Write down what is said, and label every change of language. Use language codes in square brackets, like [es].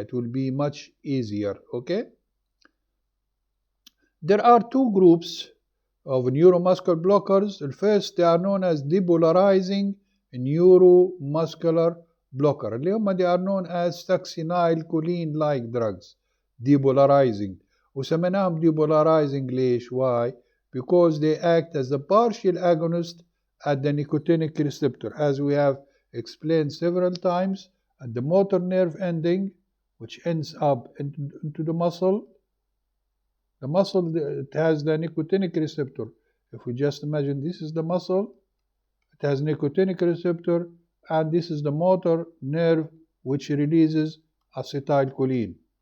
[en] It will be much easier. Okay. There are two groups of neuromuscular blockers. The first, they are known as depolarizing neuromuscular blocker. They are known as succinylcholine like drugs. Depolarizing. [ar] وسميناهم depolarizing ليش? [en] Why? Because they act as a partial agonist at the nicotinic receptor, as we have explained several times, at the motor nerve ending, which ends up into the muscle. The muscle, it has the nicotinic receptor. If we just imagine this is the muscle, it has nicotinic receptor, and this is the motor nerve which releases acetylcholine.